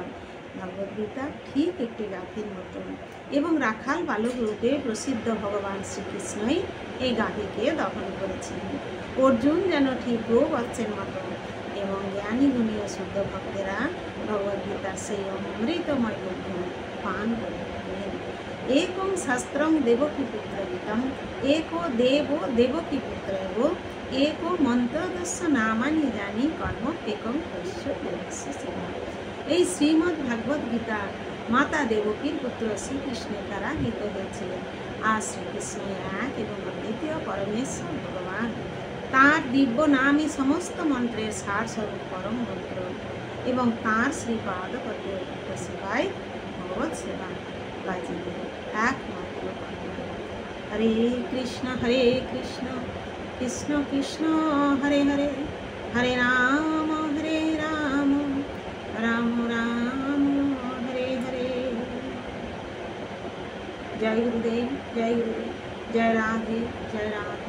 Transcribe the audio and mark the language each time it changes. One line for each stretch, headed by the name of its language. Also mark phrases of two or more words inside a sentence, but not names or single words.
Bangla: ভগবদ্গীতা ঠিক একটি গাভীর মতন এবং রাখাল বালক রূপে প্রসিদ্ধ ভগবান শ্রীকৃষ্ণই এই গাভীকে দহন করেছিলেন। অর্জুন যেন ঠিক গোবৎসের মতো এবং জ্ঞানী গুণীয় শুদ্ধ ভক্তেরা ভগবদ্গীতার সেই অমৃতময় দুগ্ধ পান করে থাকেন।
Sanskrit: একং শাস্ত্রং দেবকী পুত্র গীতম एको देवो देवकी पुत्र एव एको মন্ত্রদস্য নামানি জানি কর্ম একম তস্য দেবস্য সেবা।
Bangla: এই শ্রীমদ্ ভাগবত গীতা মাতা দেবকীর পুত্র শ্রীকৃষ্ণের দ্বারা গীত হয়েছিলেন। আর শ্রীকৃষ্ণ এক এবং অদ্বিতীয় পরমেশ্বর ভগবান। তাঁর দিব্য নামই সমস্ত মন্ত্রের সার স্বরূপ পরম মন্ত্র এবং তাঁর শ্রীপাদ পদ্মে সেবায় ভগবত সেবা বাজিবে একমাত্র কর্ম।
Sanskrit: हरे कृष्ण কৃষ্ণ কৃষ্ণ হরে হরে, হরে রাম রাম রাম হরে হরে।
Bangla: জয় গুরুদেব, জয় গুরুদেব, জয় রাধে, জয় রাম।